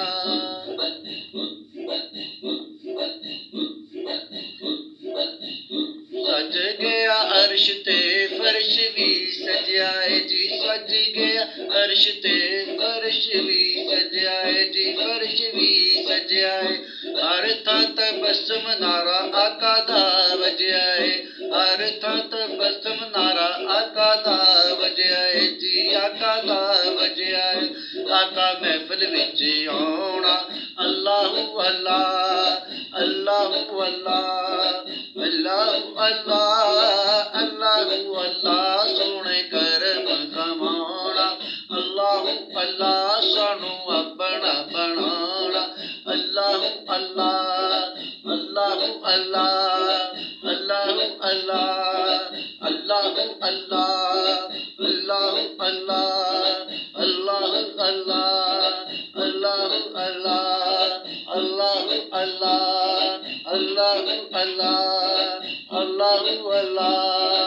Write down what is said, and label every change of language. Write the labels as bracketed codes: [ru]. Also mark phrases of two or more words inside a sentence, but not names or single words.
[pa] سج گیا عرش تے فرش بھی سجائے جی سج گیا عرش تے فرش بھی سجائے جی فرش بھی سجائے ہر تھاں تبسم نعرہ آقا دا وجائے ہر تھاں تبسم نعرہ آقا دا وجائے جی آقا دا وجائے آقا محفل وچ [ar] آؤنا الله الله الله الله الله الله الله الله [pa] سوہنے کرم کماؤنا [ar] الله الله [pa] سانوں اپنا بناؤنا [ar] الله الله الله الله الله الله الله الله الله الله الله الله الله الله الله الله الله الله अल्लाहु अल्लाह